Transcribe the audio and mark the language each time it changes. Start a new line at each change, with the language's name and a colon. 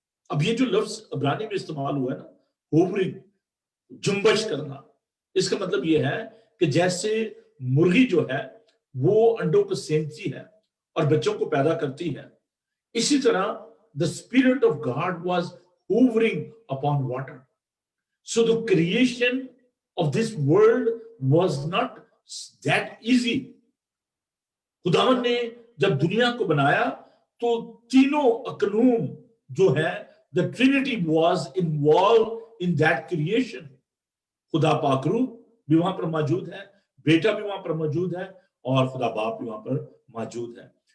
Hindi: अब ये जो लफ्ज इब्रानी में इस्तेमाल हुआ है ना, होवरिंग, जुम्बिश करना, इसका मतलब ये है कि जैसे मुर्गी जो है वो अंडों को सेंकती है और बच्चों को पैदा करती है, इसी तरह
English: The spirit of God was hovering upon water. So the creation of this world was not that easy.
Hindi: खुदावन ने जब दुनिया को बनाया तो तीनों अकनूम जो है,
English: the Trinity was involved in that creation.
Hindi: खुदा पाक रूह भी वहां पर मौजूद है, बेटा भी वहां पर मौजूद है और खुदा बाप भी वहां पर मौजूद है।